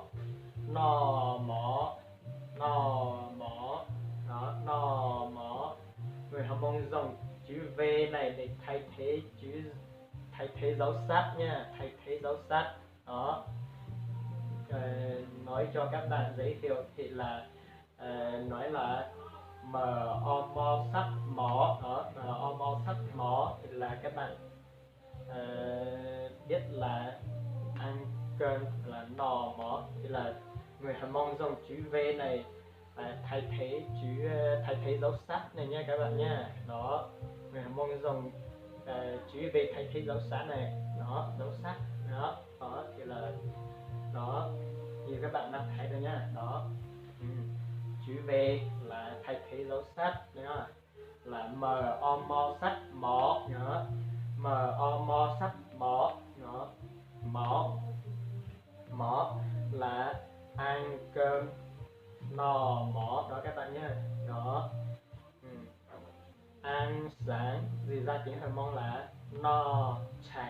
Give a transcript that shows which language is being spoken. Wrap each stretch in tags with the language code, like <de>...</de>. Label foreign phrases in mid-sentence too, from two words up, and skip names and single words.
<hmn>Đó, no mỏ.</hmn> <vi>Người Hồng Mông dùng chữ V này để thay thế dấu sát nha, thay thế dấu sát. Đó, nói cho các bạn dễ hiểu thì là nói là m o mo sắc mỏ. Đó, m o mo sắc mỏ thì là các bạn biết là ăn cơm là</vi> <hmn>no mỏ,</hmn> <vi>thì là người Hồng Mông dùng chữ V này thay thế dấu sát này nha các bạn nha. Đó, người Hồng Mông dùng chữ V thay thế dấu sát này. Đó, dấu sát. Đó, thì là đó, như các bạn đang thấy rồi nhá. Đó, chữ V là thay thế dấu sát nhá, là m o mo sắc mỏ nhớ, m o mo sắc mỏ. Đó, mỏ là ăn cơm,</vi> <hmn>no mỏ.</hmn> <vi>Đó các bạn nhé. Đó, ăn sáng gì ra tiếng Hồng Mông là</vi> <hmn>no chảy.</hmn>